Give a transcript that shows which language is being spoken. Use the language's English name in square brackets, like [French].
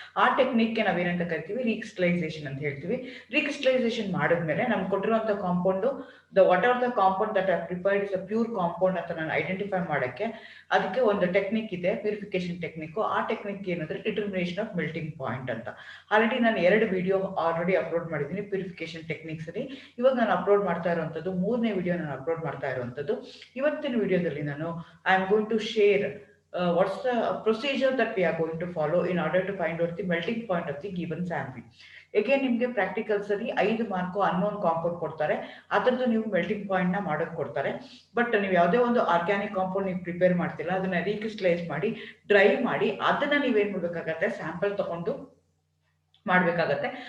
[Kannada] ಆ ಟೆಕ್ನಿಕ್ಗೆ ನಾವೇನಂತ ಕರಿತೀವಿ, ರೀಕ್ರಿಸ್ಟಲೈಸೇಷನ್ ಅಂತ ಹೇಳ್ತೀವಿ. ರೀಕ್ರಿಸ್ಟಲೈಸೇಷನ್ ಮಾಡಿದ್ಮೇಲೆ ನಮ್ಗೆ ಕೊಟ್ಟಿರುವಂತ compound [English] what are the compound that are prepared is a pure compound [Kannada] ಅಂತ ನಾನು ಐಡೆಂಟಿಫೈ ಮಾಡಕ್ಕೆ ಅದಕ್ಕೆ ಒಂದು ಟೆಕ್ನಿಕ್ ಇದೆ, ಪ್ಯೂರಿಫಿಕೇಶನ್ ಟೆಕ್ನಿಕ್. ಆ ಟೆಕ್ನಿಕ್ ಏನಂದ್ರೆ ಡಿಟರ್ಮಿನೇಷನ್ ಆಫ್ ಮೆಲ್ಟಿಂಗ್ ಪಾಯಿಂಟ್ ಅಂತ. ಆಲ್ರೆಡಿ ನಾನು 2 ವಿಡಿಯೋ ಆಲ್ರೆಡಿ ಅಪ್ಲೋಡ್ ಮಾಡಿದ್ದೀನಿ ಪ್ಯೂರಿಫಿಕೇಶನ್ ಟೆಕ್ನಿಕ್ಸ್ ಅಲ್ಲಿ. ಇವಾಗ ನಾನು ಅಪ್ಲೋಡ್ ಮಾಡ್ತಾ ಇರುವಂತದ್ದು 3ನೇ ವಿಡಿಯೋ ನಾನು ಅಪ್ಲೋಡ್ ಮಾಡ್ತಾ ಇರುವಂತದ್ದು. ಇವತ್ತಿನ ವಿಡಿಯೋದಲ್ಲಿ ನಾನು [English] I am going to share what's the procedure that we are going to follow in order to find out the melting point of the given sample. [Kannada] Again ನಿಮಗೆ ಪ್ರಾಕ್ಟಿಕಲ್ಸ್ ಅಲ್ಲಿ 5 ಮಾರ್ಕ್ ಅನ್ನೋನ್ ಕಾಂಪೌಂಡ್ ಕೊಡ್ತಾರೆ, ಅದರದ್ದು ನೀವು melting point ನ ಮಾಡೋಕೆ ಕೊಡ್ತಾರೆ. But ನೀವು ಯಾವುದೇ ಒಂದು ಆರ್ಗ್ಯಾನಿಕ್ ಕಾಂಪೌಂಡ್ ನೀವು ಪ್ರಿಪೇರ್ ಮಾಡ್ತಿಲ್ಲ, ಅದನ್ನ ರೀಕ್ರಿಸ್ಟಲೈಸ್ ಮಾಡಿ ಡ್ರೈ ಮಾಡಿ ಅದನ್ನ ನೀವೇನ್ ಮಾಡ್ಬೇಕಾಗತ್ತೆ, ಸ್ಯಾಂಪಲ್ ತಗೊಂಡು ಮಾಡಬೇಕಾಗತ್ತೆ.